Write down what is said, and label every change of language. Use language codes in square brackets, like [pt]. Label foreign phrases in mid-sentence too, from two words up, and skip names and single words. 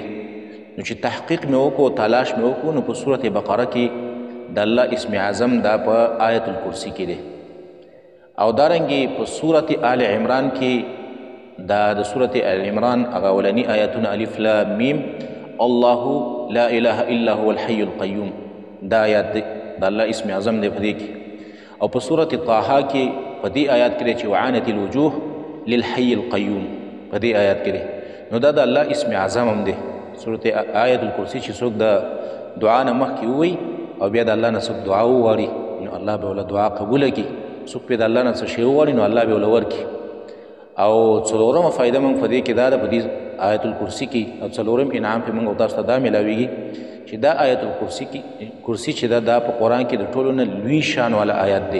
[ps] نو چې تحقیق مې وکړو تلاش مې وکړو نو په سورت بقره کې د الله اسم اعظم دا په آیت الکرسي کې دی. او دارنګې په سورت آل عمران کې دا د سورت آل عمران هغه اولني آیاتونه [ar] الف لام میم الله لا اله الا هو الحي القیوم [ps] دا آیات دی، د الله اسم اعظم دی په دې کې. او په سورت طه کې په دې آیات کې دی چې [ar] وعانت الوجوه للحي القیوم [ps] په دې آیات کې دی. نو دا د الله اسم اعظم هم دی. سورت آیت الکرسي چې څوک د دعا نه مخکې ووایي او بیا د الله نه څوک دعا وغواړي نو الله به له دعا قبوله کړي، څوک پرې د الله نه څه شی وغواړي نو الله به له ورکړي. او څلورمه فایده موږ په دې کې دا ده په دې آیت الکرسي کې او څلورم انعام پې موږ او تاسو ته دا میلاویږي چې دا آیت الکرسي چې دا په قرآن کې د ټولو نه لوی شان والا آیات دی.